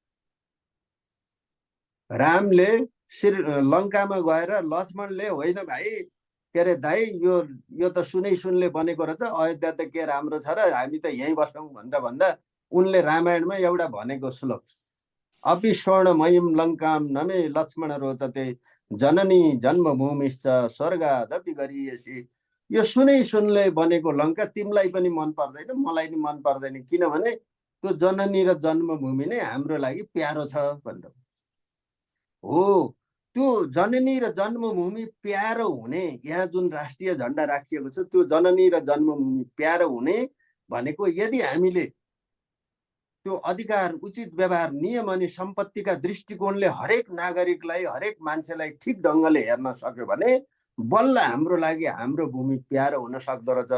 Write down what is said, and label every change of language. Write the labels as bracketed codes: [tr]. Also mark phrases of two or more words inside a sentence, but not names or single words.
[ne] रामले लङ्कामा गएर लक्ष्मणले होइन भाइ के अरे दाइ यो त सुनले बनेको रहेछ, अयोध्या त के राम्रो छ र हामी त यहीँ बसौँ भनेर भन्दा उनले रामायणमा एउटा भनेको श्लोक छ, [sa] अपि स्वर्णमयीं लङ्कां नमे लक्ष्मण रोचते जननी जन्मभूमिश्च स्वर्गादपि गरीयसी। [ne] यो सुनले बनेको लङ्का तिमीलाई पनि मन पर्दैन, मलाई नि मन पर्दैन, किनभने त्यो जननी र जन्मभूमि नै हाम्रो लागि प्यारो छ भनेर। हो, त्यो जननी र जन्मभूमि प्यारो हुने, यहाँ जुन राष्ट्रिय झन्डा राखिएको छ त्यो जननी र जन्मभूमि प्यारो हुने भनेको यदि हामीले त्यो अधिकार, उचित व्यवहार, नियम अनि सम्पत्तिका दृष्टिकोणले हरेक नागरिकलाई, हरेक मान्छेलाई ठिक ढङ्गले हेर्न सक्यो भने बल्ल हाम्रो लागि हाम्रो भूमि प्यारो हुन सक्दो रहेछ।